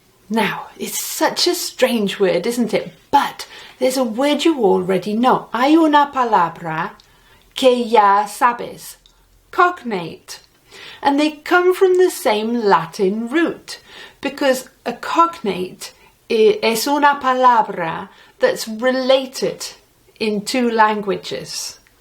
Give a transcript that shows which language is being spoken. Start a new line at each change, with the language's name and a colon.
English: Now, it's such a strange word, isn't it? But there's a word you already know.
Spanish: Hay una palabra que ya sabes.
English: Cognate. And they come from the same Latin root, because a cognate
Spanish: es una palabra
English: that's related in two languages.